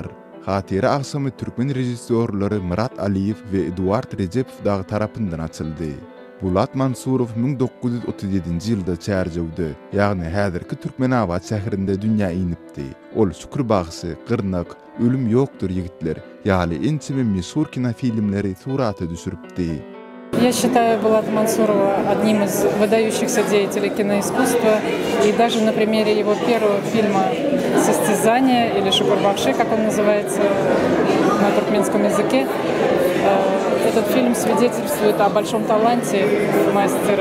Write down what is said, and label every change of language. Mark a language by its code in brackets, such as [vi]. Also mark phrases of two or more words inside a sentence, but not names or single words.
[tk] Hatira agsamy türkmen rejissörleri Murat Aliýew we Eduard Rejepow tarapyndan açyldy. Bulat Mansurov 1937-nji ýylda çärjewdi, ýagny häzirki Türkmenabad şäherinde dünýä inipdi. Ol Şükür bagsy, Gyrnak, Ölüm ýokdur ýigitler, ýaly ençime meşhur kino filmleri suraty düşüripdi. [ru] Я считаю Булата Мансурова одним из выдающихся деятелей киноискусства. И даже на примере его первого фильма «Состязание» или «Шукурбахши», как он называется на туркменском языке, этот фильм свидетельствует о большом таланте мастера.